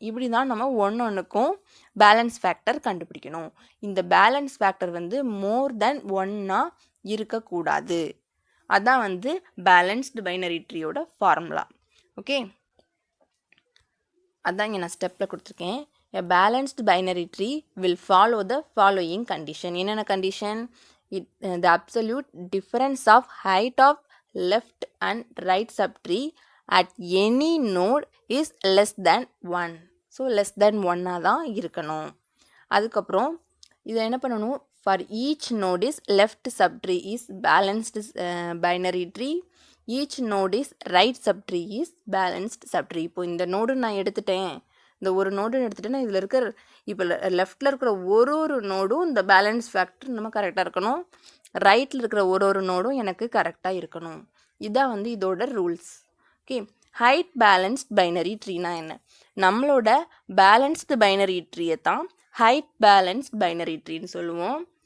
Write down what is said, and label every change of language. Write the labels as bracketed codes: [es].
[ta] இப்படி தான் நம்ம ஒன்றுக்கும் பேலன்ஸ் ஃபேக்டர் கண்டுபிடிக்கணும். இந்த பேலன்ஸ் ஃபேக்டர் வந்து மோர் தென் 1ஆக இருக்கக்கூடாது. அதான் வந்து பேலன்ஸ்டு பைனரி ட்ரீயோட ஃபார்முலா. ஓகே, அதான் இங்கே நான் ஸ்டெப்பில் கொடுத்துருக்கேன். [en] A balanced binary tree will follow the following condition. [ta] என்னென்ன condition? [en] The absolute difference of height of left and right subtree at any node is less than 1. [ta] So less than 1ஆக தான் இருக்கணும். அதுக்கப்புறம் இதை என்ன பண்ணணும்? [en] For each node is left subtree is balanced binary tree. Each node is right subtree is balanced subtree. [ta] இப்போ இந்த node நான் எடுத்துட்டேன், இந்த ஒரு நோடு எடுத்துட்டேன்னா இதில் இருக்கிற இப்போ லெஃப்டில் இருக்கிற ஒரு நோடும் இந்த பேலன்ஸ் ஃபேக்டர் நம்ம கரெக்டாக இருக்கணும். ரைட்டில் இருக்கிற ஒரு நோடும் எனக்கு கரெக்டாக இருக்கணும். இதான் வந்து இதோட rules. Okay, height balanced binary ட்ரீனா என்ன? நம்மளோட பேலன்ஸ்டு பைனரி ட்ரீயை தான் ஹைட் பேலன்ஸ்ட் பைனரி ட்ரீன்னு சொல்லுவோம்.